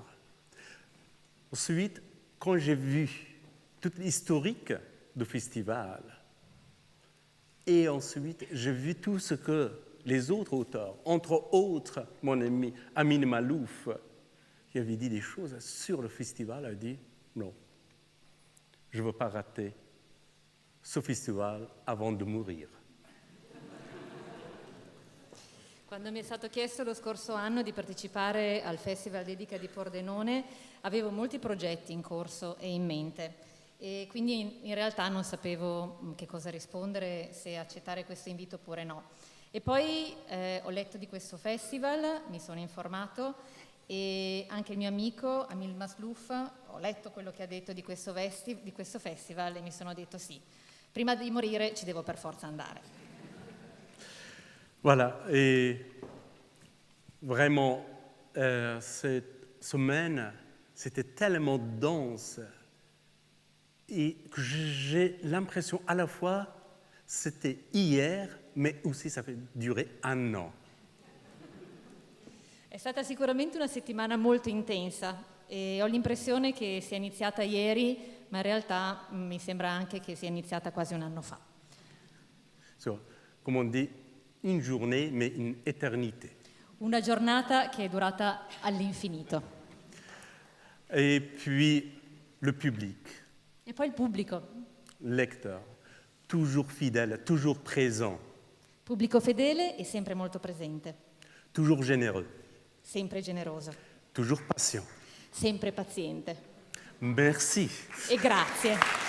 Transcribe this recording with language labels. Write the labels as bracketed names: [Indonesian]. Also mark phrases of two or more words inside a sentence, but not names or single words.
[French] Ensuite, quand j'ai vu toute l'historique du festival, et ensuite, j'ai vu tout ce que les autres auteurs, entre autres mon ami Amin Malouf, qui avait dit des choses sur le festival, a dit non, je ne veux pas rater ce festival avant de mourir. [Italian] Quando mi è stato chiesto lo scorso anno di partecipare al Festival Dedica di Pordenone, avevo molti progetti in corso e in mente. E quindi in realtà non sapevo che cosa rispondere, se accettare questo invito oppure no. E poi ho letto di questo festival, mi sono informato e anche il mio amico Amin Malouf, ho letto quello che ha detto di questo festival e mi sono detto sì, prima di morire ci devo per forza andare. [French] Voilà, et vraiment, cette semaine, c'était tellement dense et que j'ai l'impression à la fois c'était hier, mais aussi ça fait durer un an. [Italian] È stata sicuramente una settimana molto intensa e ho l'impressione che sia iniziata ieri, ma in realtà mi sembra anche che sia iniziata quasi un anno fa. [French] So, come on dit, une journée, mais une éternité. [Italian] Una giornata che è durata all'infinito. [French] Et puis, le public. [Italian] E poi il pubblico. [French] Lecteur, toujours fidèle, toujours présent. [Italian] Pubblico fedele e sempre molto presente. [French] Toujours généreux. [Italian] Sempre generoso. [French] Toujours patient. [Italian] Sempre paziente. [French] Merci. [Italian] E grazie.